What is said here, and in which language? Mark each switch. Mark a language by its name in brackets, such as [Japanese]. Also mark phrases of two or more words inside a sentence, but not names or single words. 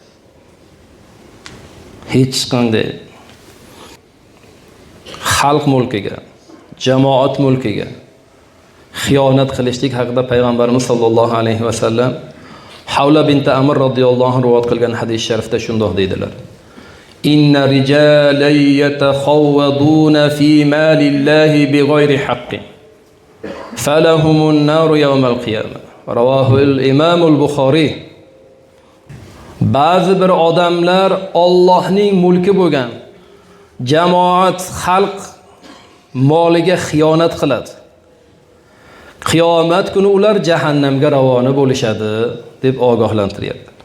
[Uzbek] Hech qanday xalq mulkiga, jamoat mulkiga xiyonat qilishlik haqida payg'ambarimiz [Arabic] صلى الله عليه وسلم [Uzbek] Havla bint Amr [Arabic] رضي الله عنها [Uzbek] rivoyat qilgan hadis sharifda shundoq deydilar: [Arabic] إن رجالا يتخوضون في مال الله بغير حق فلهم النار يوم القيامة. رواه الإمام البخاري. [Uzbek] Ba'zi bir odamlar Allohning mulki bo'lgan jamoat, xalq moliga xiyonat qiladi. Qiyomat kuni ular jahannamga ravona bo'lishadi deb ogohlantiryapti.